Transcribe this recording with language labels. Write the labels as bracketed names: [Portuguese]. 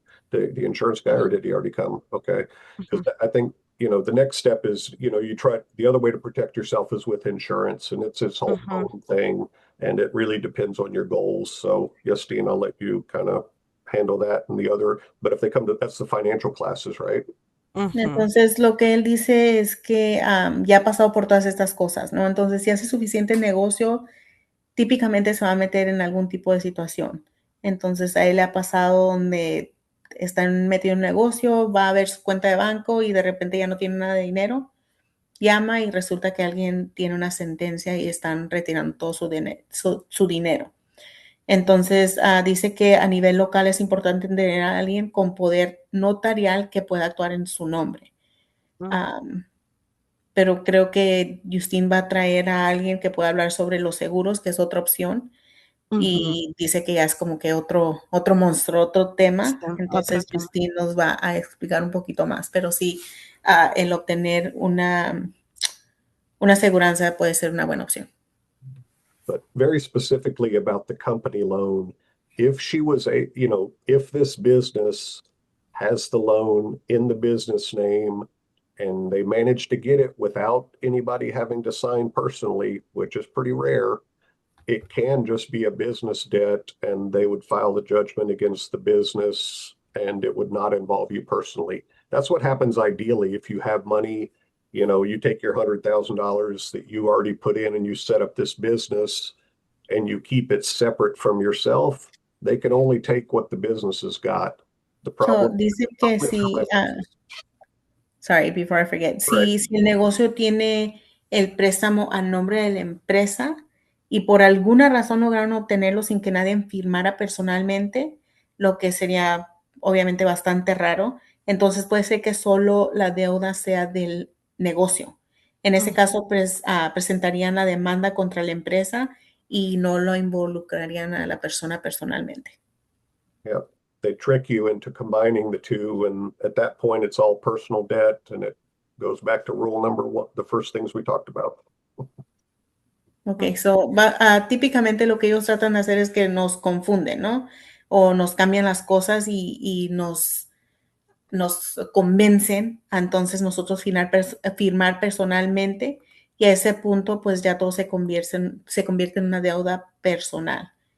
[English] The insurance guy, or did he already come? Okay. Because I think, the next step is, you try the other way to protect yourself is with insurance, and it's its whole own thing, and it really depends on your goals. So, Justine, I'll let you kind of handle that and the other, but if they come to, that's the financial classes, right? [Spanish] Entonces, lo que él dice es que ya ha pasado por todas estas cosas, ¿no? Entonces, si hace suficiente negocio, típicamente se va a meter en algún tipo de situación. Entonces, a él le ha pasado donde están metido en un negocio, va a ver su cuenta de banco y de repente ya no tiene nada de dinero, llama y resulta que alguien tiene una sentencia y están retirando todo su dinero. Entonces, dice que a nivel local es importante tener a alguien con poder notarial que pueda actuar en su nombre. Pero creo que Justin va a traer a alguien que pueda hablar sobre los seguros, que es otra opción. Y dice que ya es como que otro monstruo, otro tema. Sí, otro Entonces, tema. Justin nos va a explicar un poquito más. Pero sí, el obtener una aseguranza puede ser una buena opción. [English] But very specifically about the company loan, if she was if this business has the loan in the business name and they managed to get it without anybody having to sign personally, which is pretty rare, it can just be a business debt and they would file the judgment against the business and it would not involve you personally. That's what happens ideally if you have money. You take your $100,000 that you already put in and you set up this business and you keep it separate from yourself. They can only take what the business has got. The problem. [Spanish] Dice que si, [English] sorry, before I forget, [Spanish] si el negocio tiene el préstamo a nombre de la empresa y por alguna razón lograron obtenerlo sin que nadie firmara personalmente, lo que sería obviamente bastante raro, entonces puede ser que solo la deuda sea del negocio. En ese caso, pues presentarían la demanda contra la empresa y no lo involucrarían a la persona personalmente. [English] Yeah, they trick you into combining the two, and at that point, it's all personal debt, and it goes back to rule number one, the first things we talked about. [Spanish] Ok, so típicamente lo que ellos tratan de hacer es que nos confunden, ¿no? O nos cambian las cosas y nos convencen a entonces nosotros firmar personalmente y a ese punto pues ya todo se convierte en una deuda personal.